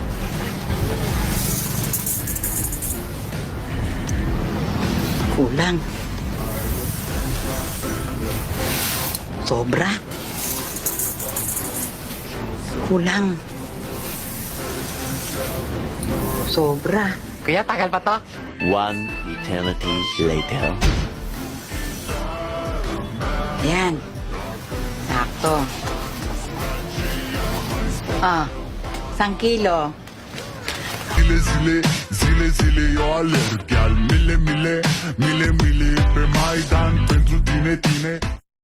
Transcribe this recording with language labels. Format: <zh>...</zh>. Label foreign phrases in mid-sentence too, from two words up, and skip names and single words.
<tl>Kulang. Sobra. Kulang. Sobra. Kuya, tagal pa to?</tl> <en>One eternity later.</en> <tl>Yan. Sakto. Ah, 1 kilo.</tl> <ro>Zile zile, zile zile eu alerg. Iar mile mile, mile mile pe Maidan pentru tine, tine.</ro>